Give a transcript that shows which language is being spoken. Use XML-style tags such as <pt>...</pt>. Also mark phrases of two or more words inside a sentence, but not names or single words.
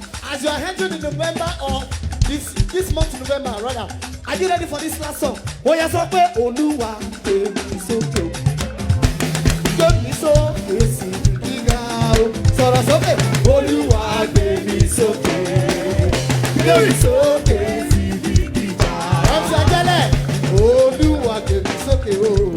<en>As you are entering in November or this, this month, November, rather, are you ready for this last song?</en> <yo>Ó yá, sọ pé, "Olúwa, gbé mi sókè o. Gbé mi sókè sí ibi gíga o." Sọ̀rọ̀ sókè. "Olúwa, gbé mi sókè. Gbé mi sókè sí ibi gíga." Ramsey Ajale, "Olúwa, gbé mi sókè o.</yo>